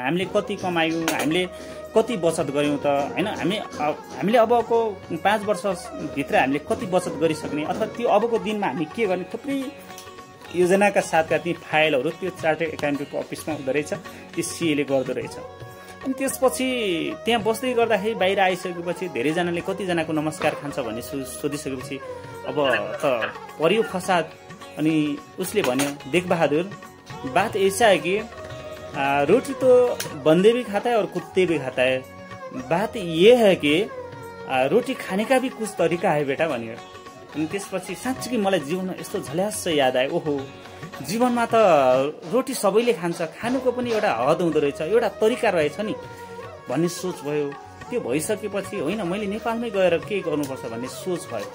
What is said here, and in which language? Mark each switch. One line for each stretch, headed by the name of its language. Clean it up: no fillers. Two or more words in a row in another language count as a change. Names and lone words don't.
Nepali: हामीले कति कमायौँ, हामीले कति बचत गऱ्यौँ त होइन, हामीले अबको 5 वर्षभित्र हामीले कति बचत गरिसक्ने, अथवा त्यो अबको दिनमा हामी के गर्ने, थुप्रै योजनाका साथका ती फाइलहरू त्यो चार्टर्ड एकाउन्टेन्टको अफिसमा हुँदो रहेछ। त्यो सीएले गर्दो रहेछ। अनि त्यसपछि त्यहाँ बस्दै गर्दाखेरि बाहिर आइसकेपछि धेरैजनाले कतिजनाको नमस्कार खान्छ भन्ने सोधिसकेपछि अब त परियो फसाद। अनि उसले भन्यो,
Hindi: देख बहादुर बात ऐसा है कि रोटी तो बंदे भी खाता है और कुत्ते भी खाता है। बात ये है कि रोटी खाने का भी कुछ तरिका है बेटा भन्यो।
Nepali: अनि त्यसपछि साँच्चै मलाई जीवनमा यस्तो झल्यास याद आयो, ओहो जीवनमा त रोटी सबैले खान्छ, खानुको पनि एउटा हद हुँदो रहेछ, एउटा तरिका रहेछ नि भन्ने सोच भयो। त्यो भइसकेपछि होइन मैले नेपालमै गएर के गर्नुपर्छ भन्ने सोच भयो।